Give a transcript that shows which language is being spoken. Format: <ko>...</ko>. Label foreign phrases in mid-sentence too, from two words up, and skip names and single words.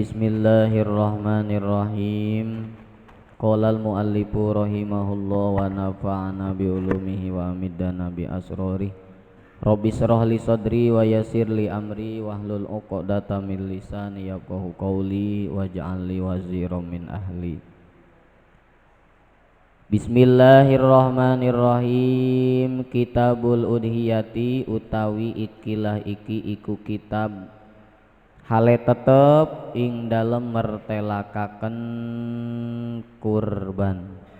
<ar>بسم الله الرحمن الرحيم قال المؤلف رحمه الله ونفعنا بعلومه وأمدنا بأسراره. رب اشرح لي صدري ويسر لي أمري واحلل عقدة من لساني يفقهوا قولي واجعل لي وزيرا من أهلي. Bismillahirrahmanirrahim. كتاب الأضحية</ar> <jv>utawi ikilah iki iku kitab hale tetep ing dalem mertelakaken kurban.</jv>